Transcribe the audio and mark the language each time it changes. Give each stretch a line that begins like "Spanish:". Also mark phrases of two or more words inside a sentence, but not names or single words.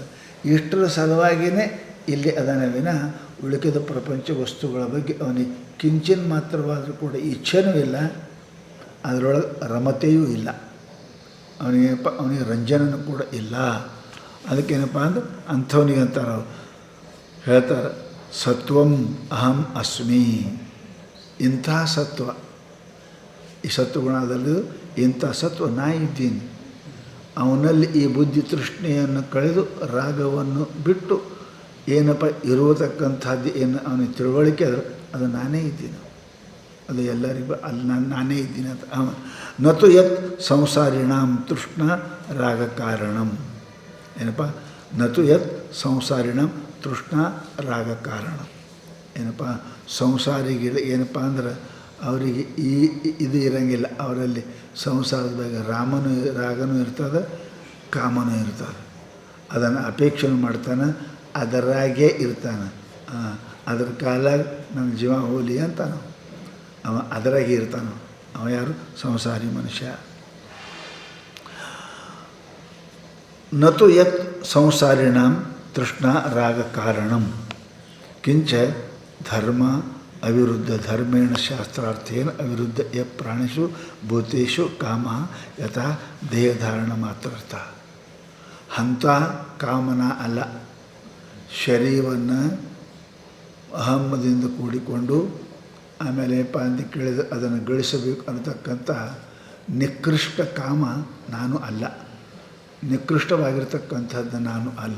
Kannada: ಇಷ್ಟರ ಸಲುವಾಗಿಯೇ ಇಲ್ಲಿ ಅದನ್ನ ವಿನಃ ಉಳಿಕೆದ ಪ್ರಪಂಚ ವಸ್ತುಗಳ ಬಗ್ಗೆ ಅವನಿಗೆ ಕಿಂಚಿನ್ ಮಾತ್ರವಾದರೂ ಕೂಡ ಇಚ್ಛೆನೂ ಇಲ್ಲ, ಅದರೊಳಗೆ ರಮತೆಯೂ ಇಲ್ಲ. ಅವನಿಗೆ ರಂಜನೂ ಕೂಡ ಇಲ್ಲ. ಅದಕ್ಕೇನಪ್ಪ ಅಂದ್ರೆ ಅಂಥವನಿಗೆ ಅಂತಾರೆ, ಹೇಳ್ತಾರೆ
Sanskrit: ಸತ್ವಂ ಅಹಂ ಅಸ್ಮಿ.
Kannada: ಇಂಥ ಸತ್ವ, ಈ ಸತ್ವಗುಣದಲ್ಲಿ ಇಂಥ ಸತ್ವ ನಾ ಇದ್ದೀನಿ. ಅವನಲ್ಲಿ ಈ ಬುದ್ಧಿ ತೃಷ್ಣೆಯನ್ನು ಕಳೆದು ರಾಗವನ್ನು ಬಿಟ್ಟು ಏನಪ್ಪ ಇರತಕ್ಕಂಥದ್ದು ಏನು ಅವನಿಗೆ ತಿಳುವಳಿಕೆ ಅದ್ರ ಅದು ನಾನೇ ಇದ್ದೀನಿ. ಅದು ಎಲ್ಲರಿಗೂ ಅಲ್ಲಿ ನಾನೇ ಇದ್ದೀನಿ ಅಂತ ಅವ.
Sanskrit: ನತು ಯತ್ ಸಂಸಾರಿಣಾಂ ತೃಷ್ಣ ರಾಗ ಕಾರಣಂ. ಏನಪ್ಪ? ನತು ಯತ್ ಸಂಸಾರಿಣಾಂ ತೃಷ್ಣ ರಾಗ ಕಾರಣ.
Kannada: ಏನಪ್ಪ? ಸಂಸಾರಿಗೆ ಏನಪ್ಪ ಅಂದ್ರೆ ಅವರಿಗೆ ಇದು ಇರೋಂಗಿಲ್ಲ. ಅವರಲ್ಲಿ ಸಂಸಾರದ ಬಗ್ಗೆ ರಾಗನೂ ಇರ್ತದೆ, ಕಾಮನೂ ಇರ್ತದೆ. ಅದನ್ನು ಅಪೇಕ್ಷೆ ಮಾಡ್ತಾನೆ, ಅದರಾಗೇ ಇರ್ತಾನೆ. ಅದ್ರ ಕಾಲಾಗ ನನ್ನ ಜೀವ ಹೋಲಿ ಅಂತಾನು ಅವ ಅದರಾಗೆ ಇರ್ತಾನೆ. ಅವ ಯಾರು? ಸಂಸಾರಿ ಮನುಷ್ಯ.
Sanskrit: ನತು ಯತ್ ಸಂಸಾರಿಣಾಂ ತೃಷ್ಣಾ ರಾಗ ಕಾರಣಂ ಕಿಂಚ ಧರ್ಮ ಅವಿರುದ್ಧ ಧರ್ಮೇಣ ಶಾಸ್ತ್ರಾರ್ಥೇನ ಅವಿರುದ್ಧ ಯ ಪ್ರಾಣಿಷು ಭೂತೇಷು ಕಾಮ ಯಥಾ ದೇಹಧಾರಣ ಮಾತ್ರಾರ್ಥ.
Kannada: ಅಂಥ ಕಾಮನ ಅಲ್ಲ, ಶರೀರವನ್ನು ಅಹಮ್ಮದಿಂದ ಕೂಡಿಕೊಂಡು ಆಮೇಲೆ ಪಾಂದಿ ಕೇಳಿದ ಅದನ್ನು ಗಳಿಸಬೇಕು ಅನ್ನತಕ್ಕಂಥ ನಿಕೃಷ್ಟ ಕಾಮ ನಾನು ಅಲ್ಲ, ನಿಕೃಷ್ಟವಾಗಿರ್ತಕ್ಕಂಥದ್ದು ನಾನು ಅಲ್ಲ.